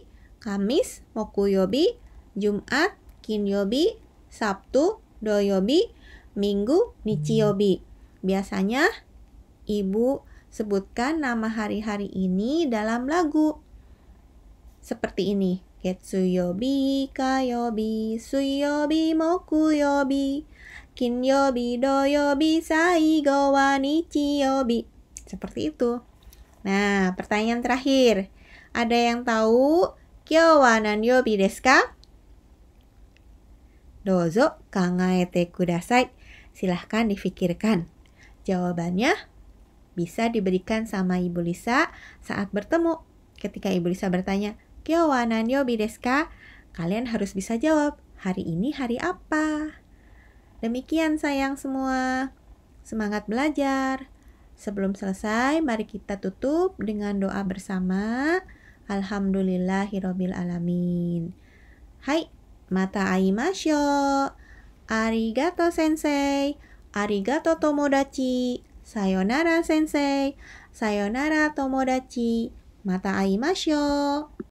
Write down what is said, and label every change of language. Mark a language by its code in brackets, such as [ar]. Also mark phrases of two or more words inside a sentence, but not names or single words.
[id] Kamis, Mokuyobi. Jumat, Kinyobi. Sabtu, Doyobi. Minggu, Nichiyobi. Biasanya, Ibu sebutkan nama hari-hari ini dalam lagu. Seperti ini. [ja] 月曜日、火曜日、水曜日、木曜日. 金曜日、土曜日、最後は日曜日. [id] Seperti itu. Nah, pertanyaan terakhir. Ada yang tahu [ja] 今日は何曜日ですか? どうぞ考えてください. [id] Silahkan difikirkan. Jawabannya bisa diberikan sama Ibu Lisa saat bertemu. Ketika Ibu Lisa bertanya, [ja] 今日は何曜日ですか? [id] Kalian harus bisa jawab, hari ini hari apa? Demikian sayang semua. Semangat belajar. Sebelum selesai, mari kita tutup dengan doa bersama. [ar] الحمد لله رب العالمين. [ja] はい、また会いましょう. ありがとう先生。ありがとう友達. さようなら先生。さようなら友達. また会いましょう.